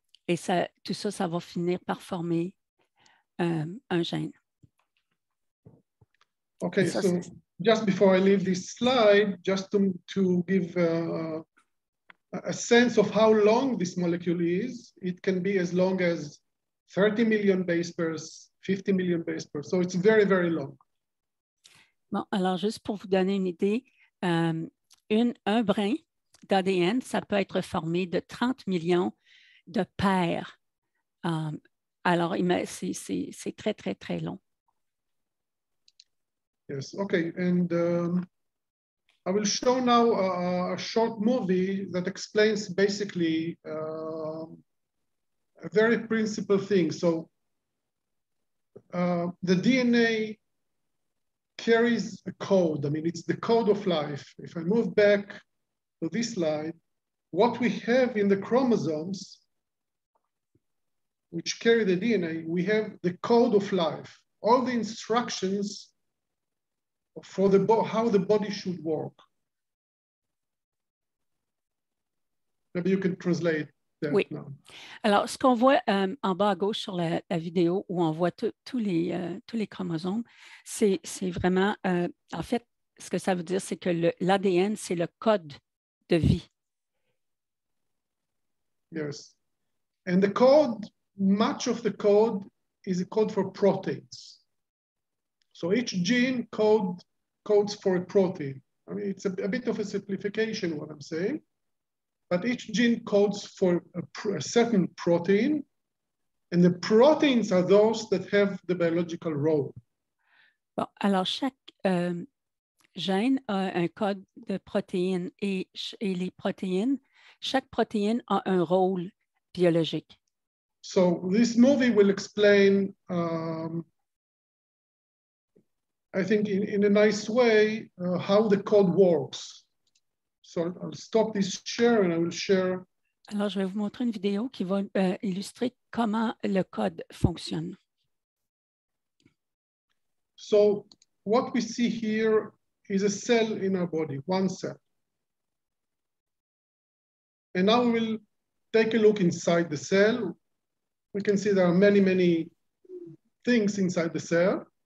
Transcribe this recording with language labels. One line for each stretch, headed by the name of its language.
French: Et ça, tout ça, ça va finir par former un gène.
English: Okay, ça, so just before I leave this slide, just to give a sense of how long this molecule is, it can be as long as 30 million base pairs, 50 million base pairs. So it's very, very long.
French: Bon, alors juste pour vous donner une idée, un brin d'ADN, ça peut être formé de 30 millions de paires. Alors, c'est très, très, très long.
English: Yes, okay. And I will show now a short movie that explains basically a very principal thing. So the DNA carries a code. I mean, it's the code of life. If I move back to this slide, what we have in the chromosomes, which carry the DNA, we have the code of life, all the instructions for how the body should work. Maybe you can translate that
French: oui.
English: now.
French: Alors, ce qu'on voit en bas à gauche sur la vidéo, où on voit tous les chromosomes, c'est vraiment, en fait, ce que ça veut dire, c'est que l'ADN, c'est le code de vie.
English: Yes. And the code, much of the code is a code for proteins. So each gene codes for a protein. I mean, it's a bit of a simplification, what I'm saying, but each gene codes for a certain protein, and the proteins are those that have the biological role.
French: Bon, alors, chaque gène a un code de protéines et les protéines, chaque protéine a un rôle biologique.
English: So this movie will explain, I think in a nice way, how the code works. So I'll stop this share and I will share.
French: Alors, je vais vous montrer une vidéo qui va illustrer comment le code fonctionne.
English: So what we see here is a cell in our body, one cell. And now we will take a look inside the cell. We can see there are many, many things inside the cell.